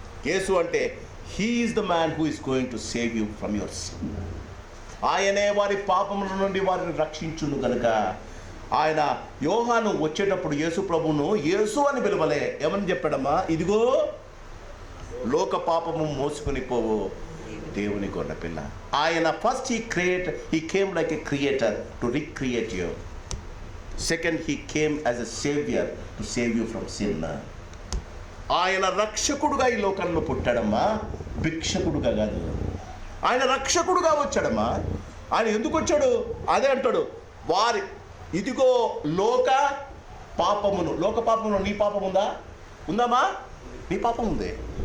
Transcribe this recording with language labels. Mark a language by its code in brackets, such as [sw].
[te] యేసు అంటే [en] He is the man who is going to save you from your sin. [te] ఆయనే వారి పాపముల నుండి వారిని రక్షించును గనుక. ఆయన యోహాను వచ్చేటప్పుడు యేసు ప్రభువును యేసు అని పిలవలే. ఏమని చెప్పాడమ్మా? ఇదిగో లోక పాపము మోసుకొని పోవు దేవుని గొర్రె పిల్ల. [en] ఆయన first he came like a creator to recreate you. Second, he came as a savior to save you from sin. [te] ఆయన రక్షకుడుగా ఈ లోకంలో పుట్టాడమ్మా, భిక్షకుడుగా కాదు. ఆయన రక్షకుడుగా వచ్చాడమ్మా. ఆయన ఎందుకు వచ్చాడు? అదే అంటాడు, ఇదిగో లోక పాపమును. నీ పాపం ఉందా? ఉందమ్మా? నీ పాపం ఉంది.